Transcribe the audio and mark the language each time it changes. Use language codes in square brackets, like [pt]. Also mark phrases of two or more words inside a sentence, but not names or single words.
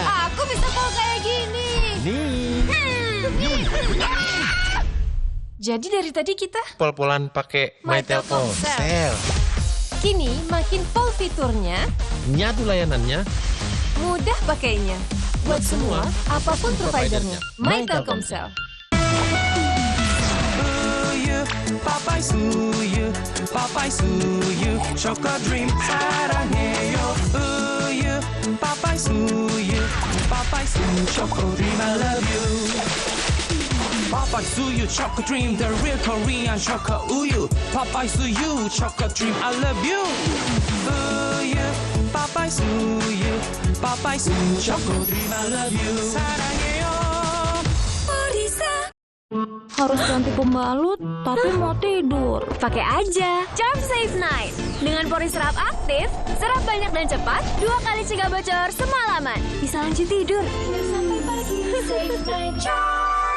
[id] Aku bisa pol kayak gini. Jadi dari tadi kita Pol-polan pakai My Telkomsel. Kini makin pol fiturnya, Nyatu layanannya, mudah pakainya. Buat semua, apapun providernya. My Telkomsel. [ko] Papai suyu, papai suyu, Choco Dream 사랑해요. Papai suyu, [en] Choco Dream I love you. Papai suyu, Choco Dream, the real Korean Choco Uyu. Papai suyu, Choco Dream I love you. Papai suyu, Choco Dream I love you. [ko] 사랑해요. [id] Harus ganti pembalut, tapi mau tidur. Pakai aja Charm Safe Night. Dengan pori serap aktif, serap banyak dan cepat, 2 kali cegah bocor semalaman. Bisa lanjut tidur. Sampai pagi, Safe Night Charm.